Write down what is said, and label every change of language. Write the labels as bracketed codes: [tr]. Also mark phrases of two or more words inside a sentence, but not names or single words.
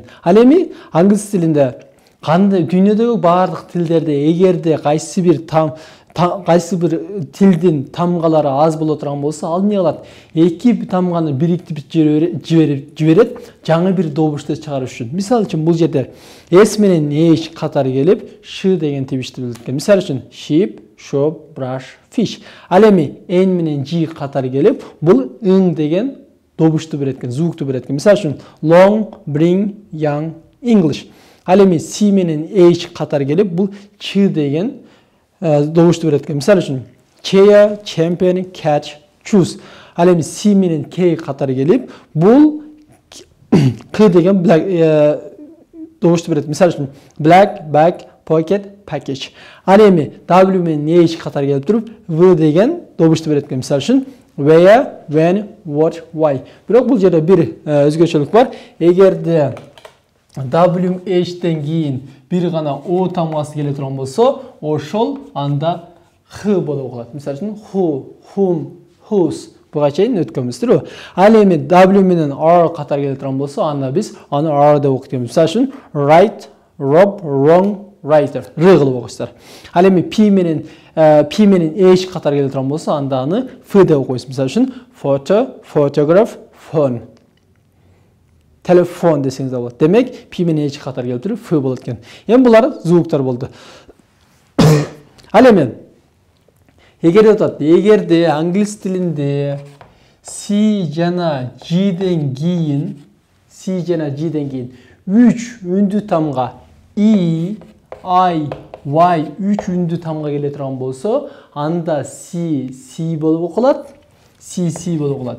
[ky] Ал эми англис тилинде кандай дүйнөдөгү баардык тилдерде эгерде кайсы бир тилдин тамгалары аз боло турган болсо, ал эмне кылат? Эки тамганы бириктип жиберет, жаңы бир добушту чыгарыш үчүн. Мисалы үчүн бул жерде с менен h катары келип, ш деген тийишти билет экен. Мисалы үчүн [en] sheep, shop, brush, fish. [ky] Ал эми n менен g катары келип, бул ң деген добушту берет экен, звукту берет экен. Мисалы үчүн [en] long, bring, young, English. [ky] Ал эми C менен H катар келип, бул ч деген добушту берет экен. Мисалы үчүн [en] chair, champion, catch, choose. [ky] Ал эми C менен K катар келип, бул к деген добушту берет. Мисалы үчүн [en] black, bag, pocket, package. [ky] Ал эми W менен H катар келип туруп, V деген добушту берет экен. Мисалы үчүн [en] where, when, what, why. [ky] Бирок бул жерде бир өзгөчөлүк бар. Эгерде WH-тен кийин бир гана O тамгасы келе турган болсо, ошол анда Х болуп калат. Мисалы үчүн [en] who, whom, whose [ky] буга чейин өткөнбүздүр. Ал эми W менен R катар келе турган болсо, анда биз аны R деп окуйбуз. Мисалы үчүн [en] right, rob, wrong, writer. [ky] Р кылып окуйсуздар. Ал эми P менен H катар келе турган болсо, анда аны F деп окуйбуз. Мисалы үчүн [en] photo, photograph, phone. [ky] Телефон десеңиз да болот. Демек, P менен H катар келип туруп, F болот экен. Эми булар звуктар болду. Ал эми эгерде англис тилинде C жана G-ден кийин 3 үндү тамга E, I, Y 3 үндү тамга келе турган болсо, анда C болуп окулат, C болуп окулат.